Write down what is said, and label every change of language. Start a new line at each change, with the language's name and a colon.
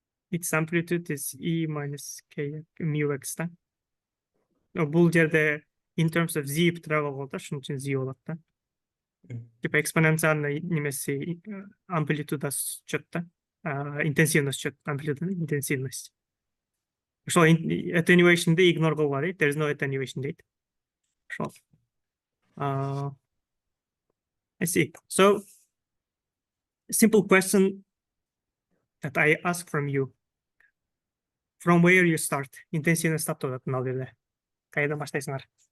English: Its amplitude is E minus K mu x.
Kyrgyz: Бул жерде
English: in terms of z travel
Kyrgyz: болот да, шуның үчүн z болот да. Типа экспоненциальный немеси амплитуда чөт да. Интенсивность чөт, амплитуда интенсивность. Ошол attenuation де ignore кылган дейт.
English: There is no attenuation
Kyrgyz: дейт. Ошол.
English: I see. So, simple question that I ask from you. From where you start?
Kyrgyz: Интенсивность таптап атат ал жерде. Кайдан баштайсыңар?